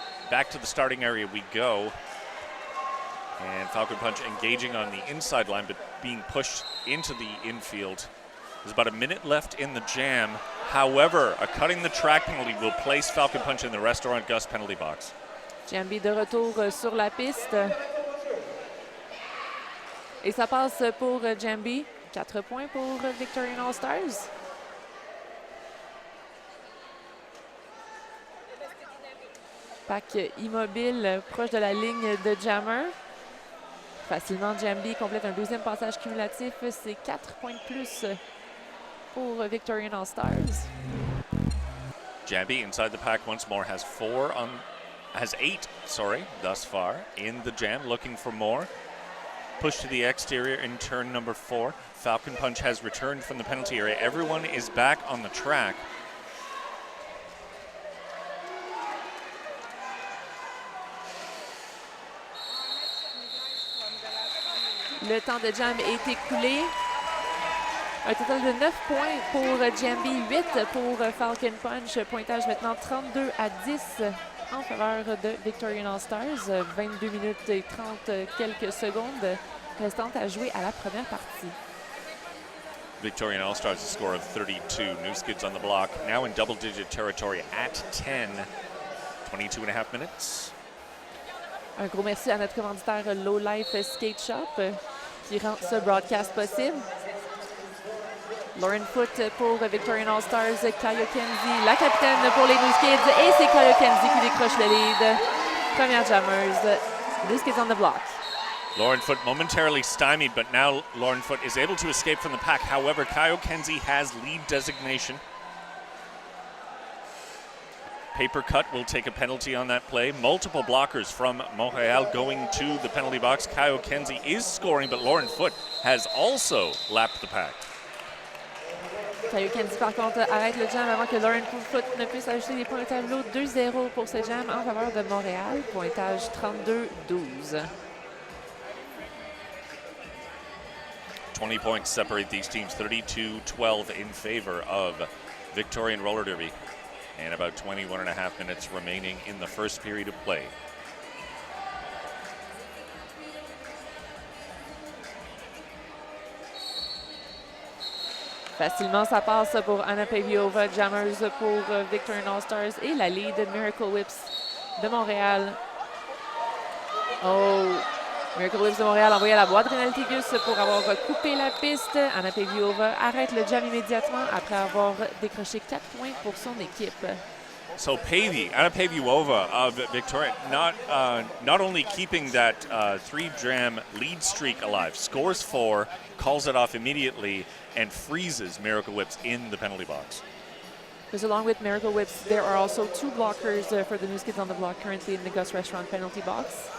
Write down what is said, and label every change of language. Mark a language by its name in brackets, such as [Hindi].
[English] Back to the starting area we go. And Falcon Punch engaging on the inside line, but being pushed into the infield. There's about a minute left in the jam. However, a cutting the track penalty will place Falcon Punch in the Restaurant Gus penalty box. [French] Jambi de retour sur la piste. Et ça passe pour Jambi. 4 points pour Victorian All-Stars. Pack immobile proche de la ligne de jammer. Facilement, Jambi complète un deuxième passage cumulatif. C'est 4 points de plus pour Victorian All-Stars. [English] Jambi inside the pack once more has 8 thus far in the jam, looking for more. Push to the exterior in turn number 4. Falcon Punch has returned from the penalty area. Everyone is back on the track. [French] Le temps de jam est écoulé. Un total de 9 points pour Jambi, 8 pour Falcon Punch. Pointage maintenant 32-10 en faveur de Victorian All-Stars. 22 minutes et 30 quelques secondes restantes à jouer à la première partie. [English] Victorian All-Stars a score of 32. New Skids on the block, now in double-digit territory at 10. 22 and a half minutes. [French] Un gros merci à notre commanditaire Low Life Skate Shop qui rend ce broadcast possible. Lauren Foot pour Victorian All-Stars, Kaya Kenzie, la capitaine pour les New Skids, et c'est Kaya Kenzie qui décroche le lead. Première jammers, New Skids on the block. [English] Lauren Foot momentarily stymied, but now Lauren Foot is able to escape from the pack. However, Kyle Kenzie has lead designation. Paper cut will take a penalty on that play. Multiple blockers from Montreal going to the penalty box. Kyle Kenzie is scoring, but Lauren Foot has also lapped the pack. [French] Kyle Kenzie, par contre, arrête le jam avant que Lauren Foot ne puisse ajouter des points au tableau. 2-0 pour ce jam en faveur de Montréal. Pointage 32-12. [English] 20 points separate these teams. 32-12 in favor of Victorian Roller Derby. And about 21 and a half minutes remaining in the first period of play. [French] Facilement, ça passe pour Anna Paviova, jammers pour Victorian All-Stars et la lead Miracle Whips de Montréal. Oh, Miracle Whips de Montréal envoyé à la boîte Renaltigus pour avoir coupé la piste. Anna Paviova arrête le jam immédiatement après avoir décroché 4 points pour son équipe. [English] So Anna Paviova of Victoria, not only keeping that 3-jam lead streak alive, scores 4, calls it off immediately, and freezes Miracle Whips in the penalty box. Because along with Miracle Whips, there are also 2 blockers for the New Skids on the block currently in the Gus Restaurant penalty box.